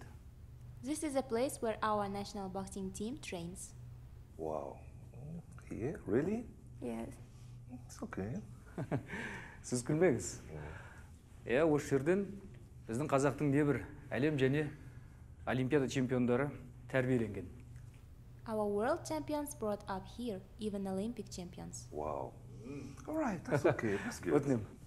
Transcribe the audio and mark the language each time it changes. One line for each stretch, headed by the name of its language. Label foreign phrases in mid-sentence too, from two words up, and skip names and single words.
English: This is a place where our national boxing team trains. Wow. Here? Really? Yes. It's okay.
Kazakh: Сіз күлмеңіз. Осы жерден біздің қазақтың небір әлем және олимпиада чемпиондары тәрбиеленген.
English: Our world champions brought up here, even Olympic champions. Wow. All right, that's okay. That's good.
Kazakh: Өтінем.